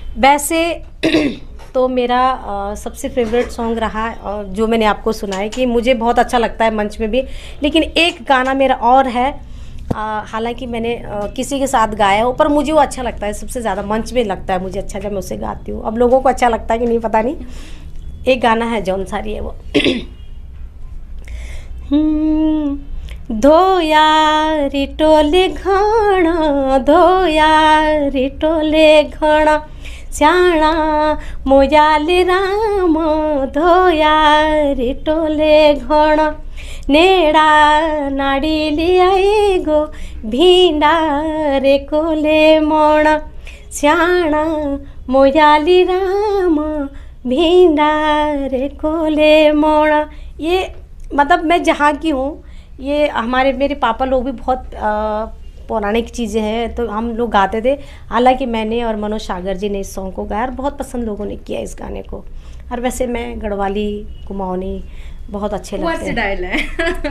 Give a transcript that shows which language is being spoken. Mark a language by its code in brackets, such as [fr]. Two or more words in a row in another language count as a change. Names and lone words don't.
[hi] वैसे तो मेरा सबसे फेवरेट सॉन्ग रहा और जो मैंने आपको सुनाया कि मुझे बहुत अच्छा लगता है मंच में भी, लेकिन एक गाना मेरा और है, हालांकि मैंने किसी के साथ गाया हो, पर मुझे वो अच्छा लगता है सबसे ज़्यादा, मंच में लगता है मुझे अच्छा जब मैं उसे गाती हूँ। अब लोगों को अच्छा लगता है कि नहीं पता नहीं। एक गाना है जौन सारी है वो [jns] धोया रे टोले घाना, धोया रे टोले घाना, श्याणा मोजाले राम, धोया रे टोले घाना, नेड़ा नाड़ी आई गो भिंडा रे कोले मोणा, श्याणा मोजाली राम, भिंडा रे कोले मोणा। [hi] ये मतलब मैं जहाँ की हूँ, ये हमारे मेरे पापा लोग भी बहुत पौराणिक चीज़ें हैं तो हम लोग गाते थे। हालांकि मैंने और मनोज सागर जी ने इस सॉन्ग को गाया और बहुत पसंद लोगों ने किया इस गाने को। और वैसे मैं गढ़वाली कुमाऊनी बहुत अच्छे लगते हैं।